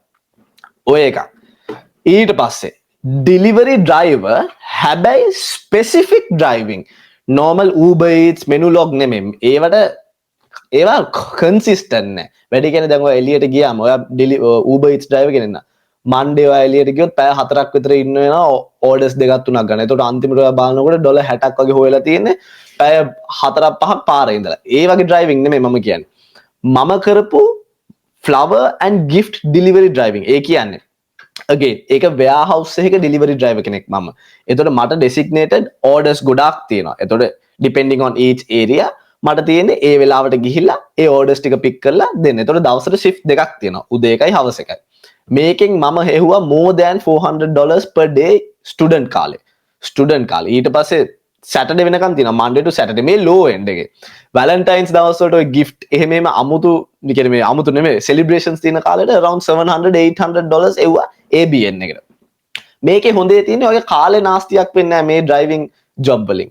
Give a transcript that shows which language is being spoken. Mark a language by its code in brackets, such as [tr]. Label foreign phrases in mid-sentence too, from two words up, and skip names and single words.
[si] ඔය එකක්. ඊට පස්සේ [en] delivery driver [si] හැබැයි [en] specific driving normal [si] Uber Eats Menulog නෙමෙයි ඒවා consistent නෑ වැඩි කියන්නේ දැන් ඔය එළියට ගියාම ඔයා Uber Eats driver කෙනෙක් නා Monday ඔයා එළියට ගියොත් පැය 4ක් විතර ඉන්න වෙනවා orders දෙකක් තුනක් ගන්න. ඒතකොට අන්තිමට ඔයා බලනකොට $60ක් වගේ හොයලා තියෙන්නේ පැය 4ක් 5ක් පාරේ ඉඳලා. ඒ වගේ driving නෙමෙයි මම කියන්නේ. මම කරපු [en] flower and gift delivery driving. [si] ඒ කියන්නේ again ඒක warehouse එකක [en] delivery driver [si] කෙනෙක් මම. එතකොට මට [en] designated orders [si] ගොඩාක් තියෙනවා. එතකොට [en] depending on each area [si] මට තියෙන්නේ ඒ වෙලාවට ගිහිල්ලා ඒ orders ටික pick කරලා දෙන්න. එතකොට දවසට shift දෙකක් තියෙනවා. උදේ එකයි හවස එකයි. මේකෙන් මම හෙව්වා [en] more than $400 per day [si] student කාලේ. ඊට පස්සේ Saturday වෙනකන් තියෙනවා [en] Monday to Saturday [si] මේ [en] low end [si] එකේ. Valentine's දවස් වලට ඔය gift එහෙම අමුතු කියන්නේ මේ අමුතු නෙමෙයි celebrations තියෙන කාලෙට [en] around $700-800 [si] එව්වා ABN එකට. මේකේ හොඳේ තියෙන්නේ ඔය කාලේ නාස්තියක් වෙන්නේ නැහැ මේ [en] driving job [si] වලින්.